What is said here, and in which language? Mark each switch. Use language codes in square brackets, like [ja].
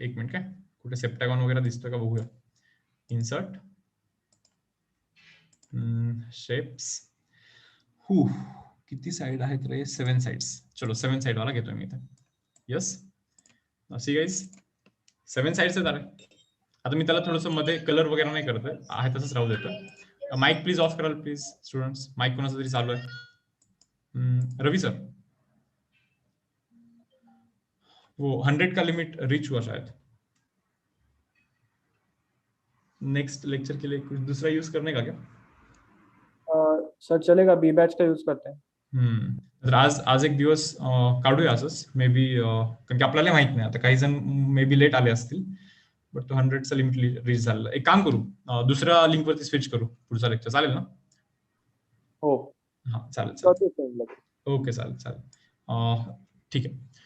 [mr] एक मिनिट काय, कुठे सेप्टॅगॉन वगैरे दिसतोय का बघूया. Insert shapes. किती साइड आहेत रे? 7 साइड्स. चलो 7 साइड वाला घेतोय मी इथे. यस, सी गाइस 7 साइड्स आहेत. अरे आता मी त्याला थोडंसं मध्ये कलर वगैरे नाही करत आहे, तसंच राहू देतो. माईक प्लीज ऑफ कराल प्लीज स्टुडंट्स. माईक कोणाचं तरी चालू आहे. [hi] रवि सर, वो 100 का लिमिट रीच हुआ शायद. नेक्स्ट लेक्चर के लिए कुछ दूसरा यूज करने का क्या? सर चलेगा, बी बैच का यूज करते हैं. [mr] तर आज एक दिवस काढूया असंच मे बी, कारण की आपल्याला माहित नाही आता, काही जण मे बी लेट आले असतील, बट तो 100चा लिमिट रीच झालेला. एक काम करू, दुसऱ्या लिंक वरती स्विच करू पुढचा लेक्चर, चालेल ना? हो, हा चालेल. ओके, चालेल. ठीक आहे.